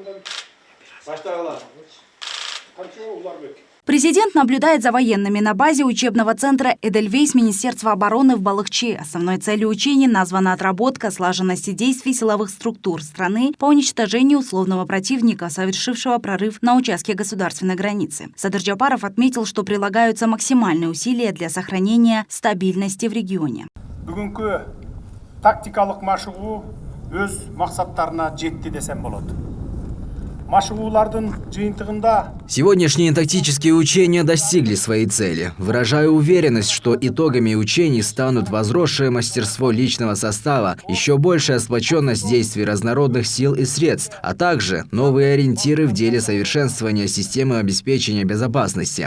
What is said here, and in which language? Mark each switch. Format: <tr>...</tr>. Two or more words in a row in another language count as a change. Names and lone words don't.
<ru>Президент наблюдает за военными на базе учебного центра «Эдельвейс» Министерства обороны в Балыкчи. Основной целью учений названа отработка слаженности действий силовых структур страны по уничтожению условного противника, совершившего прорыв на участке государственной границы. Садыр Джапаров отметил, что прилагаются максимальные усилия для сохранения стабильности в регионе.</ru> <ky>Бүгүнкү тактикалык машыгуу өз максаттарына жетти десем болот.</ky> <ru>Сегодняшние тактические учения достигли своей цели. Выражаю уверенность, что итогами учений станут возросшее мастерство личного состава, еще большая сплоченность действий разнородных сил и средств, а также новые ориентиры в деле совершенствования системы обеспечения безопасности.</ru>